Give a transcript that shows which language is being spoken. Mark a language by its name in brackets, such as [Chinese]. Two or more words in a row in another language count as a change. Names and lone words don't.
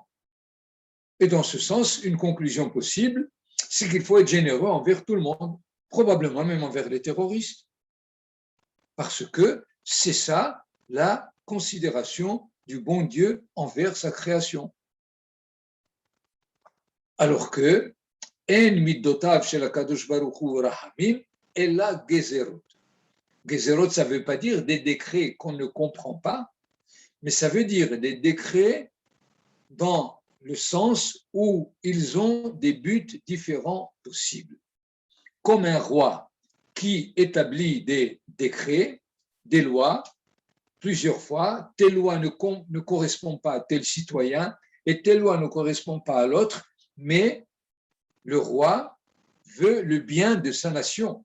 [French] Et dans ce sens, une conclusion possible, c'est qu'il faut être généreux envers tout le monde, probablement même envers les terroristes. Parce que c'est ça la considération du bon Dieu envers sa création. Alors que [Hebrew] אין מדותיו של הקדוש ברוך הוא רחמים אלא גזרות. [French] Gezerot, ça ne veut pas dire des décrets qu'on ne comprend pas, mais ça veut dire des décrets dans le sens où ils ont des buts différents possibles. Comme un roi qui établit des décrets, des lois, plusieurs fois, telle loi ne correspond pas à tel citoyen et telle loi ne correspond pas à l'autre, mais le roi veut le bien de sa nation.